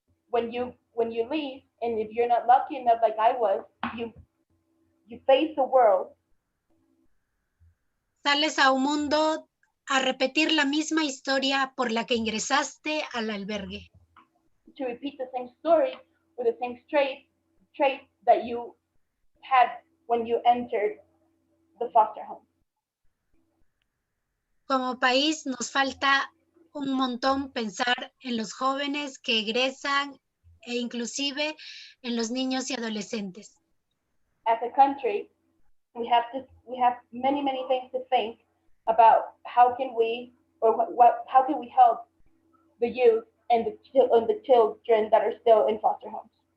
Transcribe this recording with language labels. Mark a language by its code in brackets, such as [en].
[en] When you leave, and if you're not lucky enough like I was, you face the world. [es] Sales a un mundo a repetir la misma historia por la que ingresaste al albergue. [en] To repeat the same story with the same traits that you had when you entered the foster home. [es] Como país nos falta un montón pensar en los jóvenes que egresan e inclusive en los niños y adolescentes. [en] As a country, we have many things to think about how can we help the youth and the children that are still in foster homes.